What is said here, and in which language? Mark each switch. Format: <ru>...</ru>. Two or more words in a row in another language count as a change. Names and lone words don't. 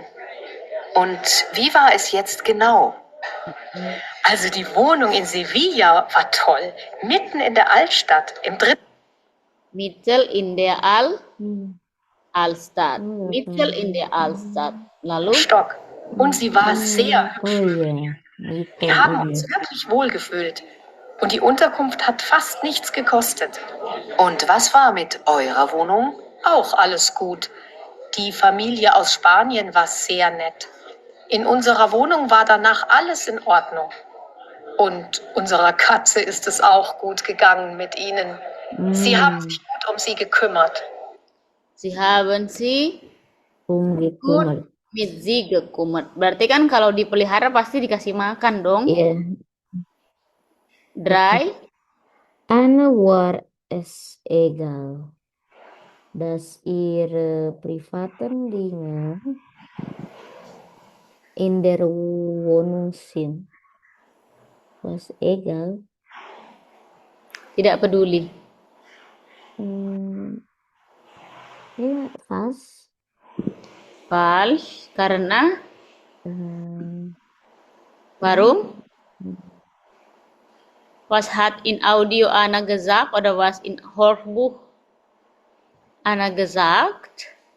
<de>Und wie war es jetzt genau? Also die Wohnung in Sevilla war toll, mitten in der Altstadt, im dritten. Mitchell in der Hmm. Altstadt. Mitchell in der Altstadt.</de> <id>Lalu</id> <de>Stock. Und sie war sehr hübsch.</de> <id>Oh iya, itu</id> <de>Wir haben</de> <id>iya.</id> <de>uns wirklich wohl gefühlt. Und die Unterkunft hat fast nichts gekostet. Und was war mit eurer Wohnung? Auch alles gut. Die Familie aus Spanien war sehr nett. In unserer Wohnung war danach alles in Ordnung. Und unserer Katze ist es auch gut gegangen mit ihnen. Sie haben sich gut um sie gekümmert. sie haben sie</de> <id>Gitu.</id> <de>gut mit sie gekümmert.</de> <id>Berarti kan kalau dipelihara pasti dikasih makan dong. Iya. Dry,</id> <de>Anne war es egal, dass ihre privaten Dinge in der Wohnung sind. Was egal.</de> <id>tidak peduli.</id> <de>Ja, was?</de> <id>Falsch, karena Ähm,</id> <de>warum? Was hat in Audio Anna gesagt oder was in Hörbuch Anna gesagt?</de>